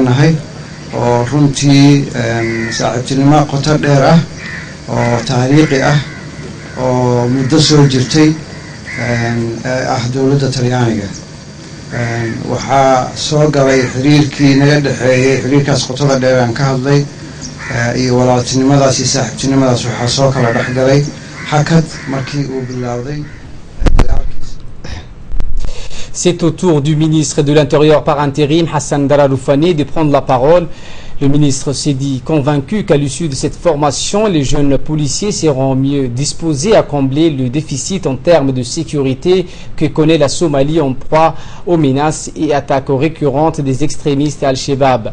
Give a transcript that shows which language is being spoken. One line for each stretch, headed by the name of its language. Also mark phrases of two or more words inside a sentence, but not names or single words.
Somali: nahay oo runtii saaxiibtinimo qoto dheer ah oo taariikhi ah oo muddo soo jirtay ah dowladda Talyaaniga waxaa soo galay xiriirkii naga dhaxeeyay xiriirkaas qotada dheer aan ka hadlay iyo walaaltinimadaas iyo saaxiibtinimadaas waxaa soo kala dhaxgalay hakad markii uu bilowday.
French: C'est au tour du ministre de l'Intérieur par intérim, Hassan Dararoufani, de prendre la parole. Le ministre s'est dit convaincu qu'à l'issue de cette formation, les jeunes policiers seront mieux disposés à combler le déficit en termes de sécurité que connaît la Somalie en proie aux menaces et attaques récurrentes des extrémistes Al-Shabaab.